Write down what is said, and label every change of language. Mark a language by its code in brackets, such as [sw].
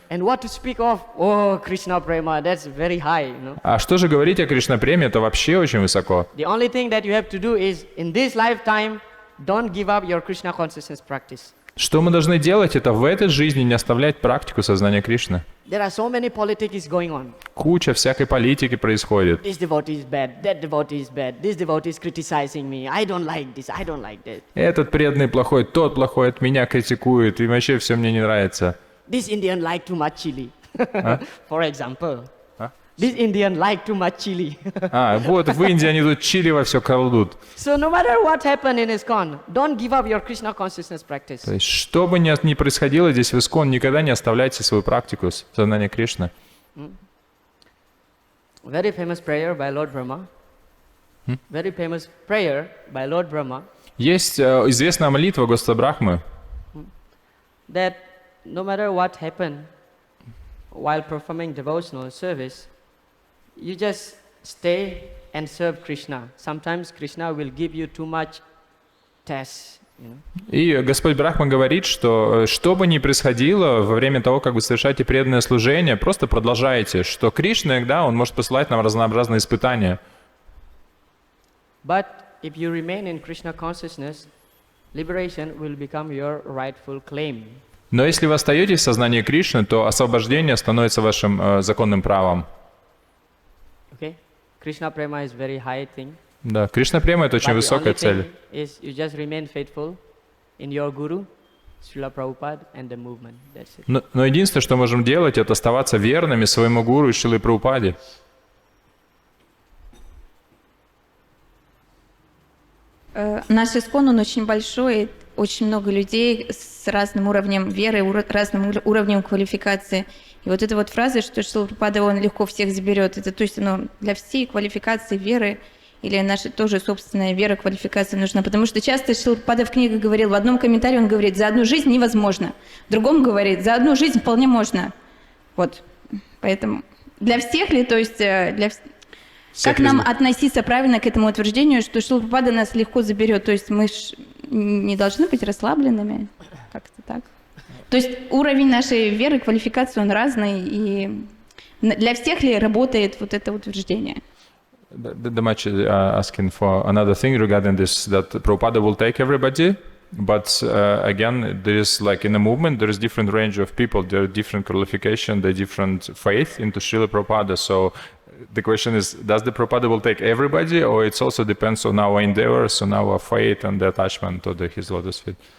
[en] And what to speak of? Oh, Krishna prema, that's very high, you know. [ru] А что же говорить о Кришна-преме, это вообще очень высоко. [en] The only thing that you have to do is, in this lifetime, don't give up your Krishna consciousness practice. [ru] Что мы должны делать, это в этой жизни не оставлять практику сознания Кришны. [en] There are so many politics going on. [ru] Куча всякой политики происходит. [en] This devotee is bad, that devotee is bad, this devotee is criticizing me, I don't like this, I don't like that. [ru] Этот преданный плохой, тот плохой от меня критикует, и вообще все мне не нравится. [en] This Indian like too much chili, for example. This Indian like too much chili. [ru] Вот в Индии они тут чили во все кладут. [en] So no matter what happened in ISKCON, don't give up your Krishna consciousness practice. [ru] То есть, что бы ни происходило здесь в ИСККОН, никогда не оставляйте свою практику сознания Кришны. [en] Very famous prayer by Lord Brahma. Very famous prayer by Lord Brahma. [ru] Есть известная молитва Господа Брахмы, [en] That no matter what happened while performing devotional service, you just stay and serve Krishna. Sometimes Krishna will give you too much tests, you know. [ru] И Господь Брахма говорит, что бы ни происходило во время того, как вы совершаете преданное служение, просто продолжайте, что Кришна иногда, Он может посылать нам разнообразные испытания. [en] But if you remain in Krishna consciousness, liberation will become your rightful claim. [ru] Но если вы остаетесь в сознании Кришны, то освобождение становится вашим законным правом. [en] Okay? Krishna prema is very high thing. [ru] Да, Кришна-према — это очень [en] But the [ru] высокая [en] only [ru] цель. [en] thing is you just remain faithful in your Guru, Srila Prabhupada, and the movement. That's it. [ru] Но единственное, что можем делать, это оставаться верными своему гуру и Шриле Прабхупаде. Наш ISKCON, он очень большой, очень много людей с разным уровнем веры, разным уровнем квалификации. И вот эта вот фраза, что Шрила Прабхупада, он легко всех заберет, это то есть оно для всей квалификации веры или наша тоже собственная вера, квалификация нужна. Потому что часто Шрила Прабхупада в книгах говорил, в одном комментарии он говорит, за одну жизнь невозможно, в другом говорит, за одну жизнь вполне можно. Вот, поэтому для всех ли, то есть для всех. Как нам относиться правильно к этому утверждению, что Шрила Прабхупада нас легко заберет? То есть мы не должны быть расслабленными? Как-то так. То есть уровень нашей веры, квалификации, он разный, и для всех ли работает вот это утверждение? [en] The much asking for another thing regarding this, that Prabhupada will take everybody, but again, there is like in a movement, there is different range of people, there are different qualification, there are different faith into Srila Prabhupada, so the question is, does the Prabhupada will take everybody, or it also depends on our endeavors, on our faith and the attachment to his lotus feet?